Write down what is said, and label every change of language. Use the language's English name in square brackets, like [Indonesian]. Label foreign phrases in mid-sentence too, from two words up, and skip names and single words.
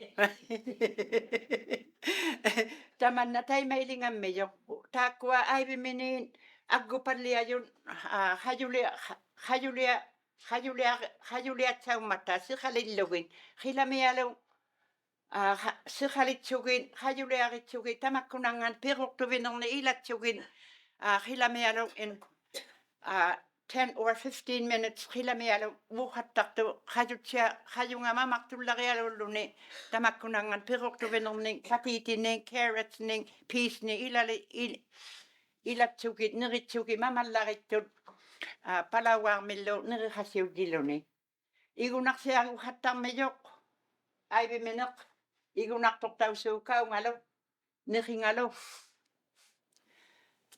[Western Canadian Inuktitut] tamanna taimailingammijo taakkua aiviminiin aggupalliajun hajuliatsaummata siqalillugin hilamialu siqalitsugin hajuliaqitsugin tamakkunangan piruqtuvinerni ilatsugin hilamialu [English] in 10 or 15 minutes [Western Canadian Inuktitut] hilamialu vuhattartu hajunga mamartullarialulluni tamakkunangan piruqtuvinerni patiitinin carrotsning peasni ilatsugit neritsugi mamallaqittut palauarmillu neriqasiugiluni igunarsiagu hattarmijoq aivimeneq igunartortausuu kaungalu neringalu